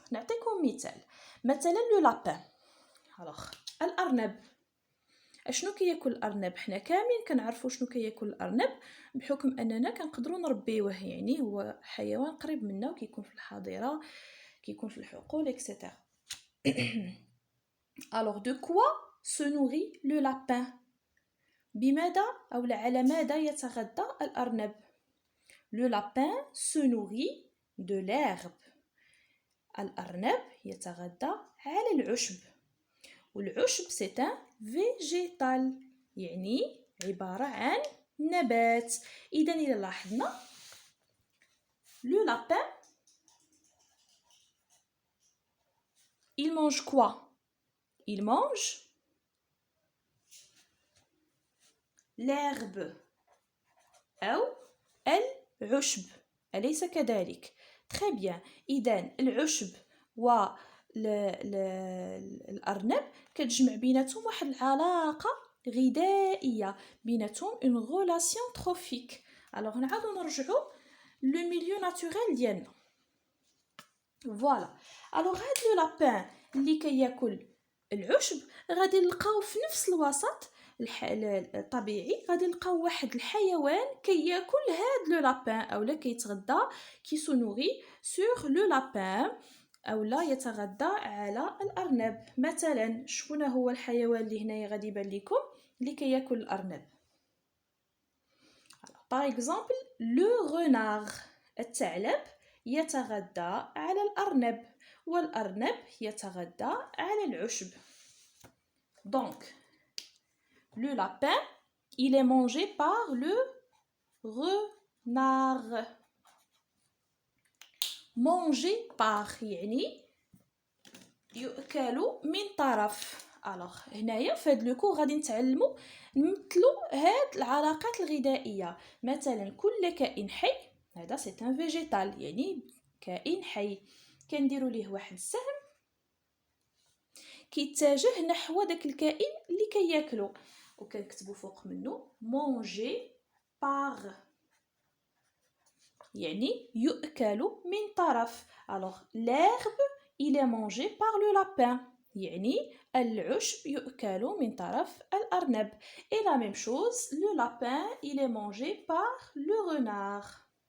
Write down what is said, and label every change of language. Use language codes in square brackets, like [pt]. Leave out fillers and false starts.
[ar] نعطيكم مثلا لو لابان. الوغ الارنب، اشنو كياكل الارنب؟ حنا كاملين كنعرفوا شنو كياكل الارنب بحكم اننا كنقدروا نربيوه، يعني هو حيوان قريب منا وكيكون في الحظيره، كيكون في الحقول اكسيتيرا. [fr] alors de quoi se nourrit le lapin؟ [ar] بماذا او على ماذا يتغذى الارنب؟ [fr] le lapin se nourrit de l'herbe. [ar] الارنب يتغذى على العشب، والعشب [fr] c'est un végétal، [ar] يعني عبارة عن نبات. إذا إلا لاحظنا [fr] le lapin il mange quoi؟ il mange l'herbe [ar] أو العشب، أليس كذلك؟ [fr] très bien. [ar] إذا العشب و الأرنب كتجمع بيناتهم واحد العلاقة غذائية، بيناتهم [fr] une relation trophique. [ar] alors نعاودو نرجعو لو ميليو ناتوريل ديالنا. فوالا alors هاد لو لابان اللي كياكل العشب غادي نلقاو في نفس الوسط الطبيعي، غادي نلقاو واحد الحيوان كياكل هاد لو لابان اولا كيتغذى [fr] كي سو نوري سور لو لابان [ar] اولا يتغذى على الارنب. مثلا شكون هو الحيوان اللي هنايا غادي يبان لكم اللي كياكل الارنب؟ [fr] باغ اكزومبل لو رونار، [ar] الثعلب يتغذى على الارنب والارنب يتغذى على العشب. [fr] دونك le lapin il est mangé par le renard. manger par [ar] يعني يؤكل من طرف. alors هنايا في هذا لو غادي نتعلموا نمثلوا هاد العلاقات الغذائيه. مثلا كل كائن حي هذا [fr] سي ان فيجيتال، [ar] يعني كائن حي، كنديروا ليه واحد السهم كيتجه نحو داك الكائن اللي كياكلو، وكنكتبوا فوق منه [fr] manger par [ar] يعني يؤكل من طرف. [fr] alors l'herbe il est mangé par le lapin، [ar] يعني العشب يؤكل من طرف الأرنب. [fr] et la même chose le lapin il est mangé par le renard.